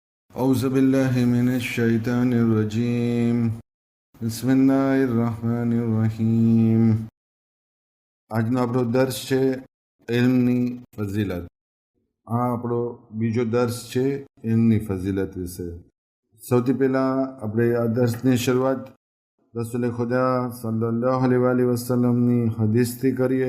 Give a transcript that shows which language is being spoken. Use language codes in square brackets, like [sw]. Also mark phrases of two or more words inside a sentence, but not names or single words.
[ar] أعوذ بالله من الشيطان الرجيم بسم الله الرحمن الرحيم [gu] આજનો આપણો દર્શ છે ઇલ્મની ફઝીલત. આ આપણો બીજો દર્શ છે ઇલ્મની ફઝીલત વિશે. સૌથી પહેલાં આપણે આ દર્શની શરૂઆત રસૂલ ખુદા [ar] صلى الله عليه وسلم [gu] હદીસથી કરીએ.